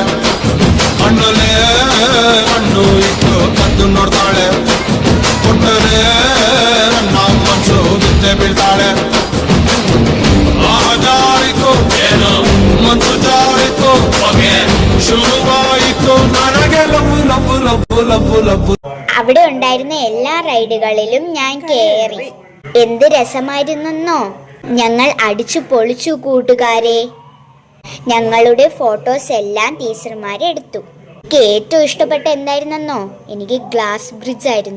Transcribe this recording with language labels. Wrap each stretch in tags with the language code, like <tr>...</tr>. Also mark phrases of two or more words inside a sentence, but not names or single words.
<kn>ಕಣ್ಣಲ್ಲೇ ಕಣ್ಣು ಇಟ್ಟು ಕದ್ದು ನೋಡ್ತಾಳೆ. ಕೊಟ್ಟರೆ ನನ್ನ ಮನಸ್ಸು ಬಿದ್ದೆ ಬೀಳ್ತಾಳೆ. ಜಾರಿತು ಏನು ಮನಸ್ಸು ಜಾರಿತು, ಹೊಗೆ ಶುರುವಾಯಿತು ನನಗೆ</kn> <en>love love love love love.</en> <ml>അവിടെ ഉണ്ടായിരുന്ന എല്ലാ റൈഡുകളിലും ഞാൻ കേറി. എന്ത് രസമായിരുന്നെന്നോ. ഞങ്ങൾ അടിച്ചു പൊളിച്ചു കൂട്ടുകാരെ. ഞങ്ങളുടെ ഫോട്ടോസ് എല്ലാം ടീച്ചർമാരെടുത്തു. എനിക്ക് ഏറ്റവും ഇഷ്ടപ്പെട്ട എന്തായിരുന്നെന്നോ? എനിക്ക്</ml> <en>glass bridge</en> <ml>ആയിരുന്നു.</ml>